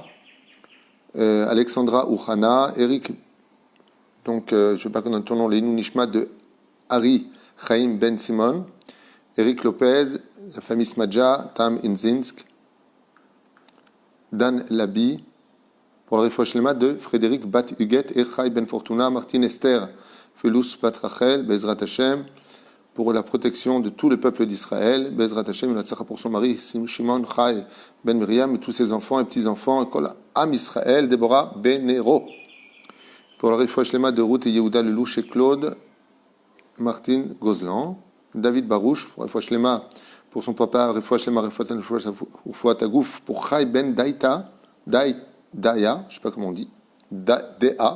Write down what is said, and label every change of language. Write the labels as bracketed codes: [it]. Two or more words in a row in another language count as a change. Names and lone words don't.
[fr] Alexandra Ouhana, Eric, donc je ne sais pas comment ton nom, les Nishma de Harry Chaim Ben Simon. Eric Lopez, la famille Smadja, Tam Inzinsk, Dan Labi, pour le [he] רפואה שלמה [fr] de Frédéric Bat Huguet, Echai Ben Fortuna, Martine Esther, Felous Bat Rachel, [he] בעזרת השם, [fr] pour la protection de tout le peuple d'Israël, [he] בעזרת השם, [fr] la tzara pour son mari, Shimon Chai Ben Miriam, et tous ses enfants et petits-enfants, [he] כל עם ישראל, [fr] Déborah Benero, pour le [he] רפואה שלמה [fr] de Ruth et Yehuda Lelouch et Claude, Martine Gozlan, David Barouche, pour [he] רפואה שלמה, [fr] pour son papa, [he] רפואה שלמה, רפואת הגוף, [fr] pour Chai Ben Daïta, Daya, je ne sais pas comment on dit, D.A.